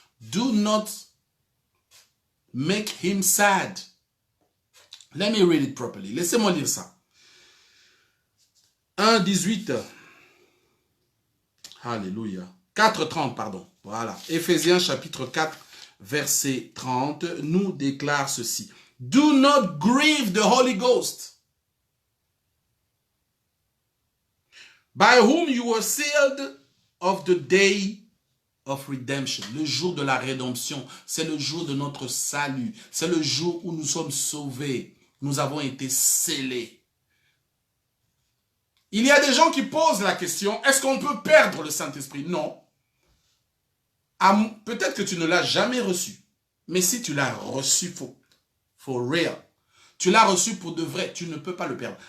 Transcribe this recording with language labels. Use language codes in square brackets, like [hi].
[en] Do not make him sad. Let me read it properly. [fr] Laissez-moi lire ça. 1, 18. Alléluia. 4, 30, pardon. Voilà. Éphésiens chapitre 4, verset 30, nous déclare ceci. [en] Do not grieve the Holy Ghost, by whom you were sealed of the day of redemption. [fr] Le jour de la rédemption, c'est le jour de notre salut. C'est le jour où nous sommes sauvés. Nous avons été scellés. Il y a des gens qui posent la question, est-ce qu'on peut perdre le Saint-Esprit? Non. Peut-être que tu ne l'as jamais reçu. Mais si tu l'as reçu [en] for real, [fr] tu l'as reçu pour de vrai, tu ne peux pas le perdre.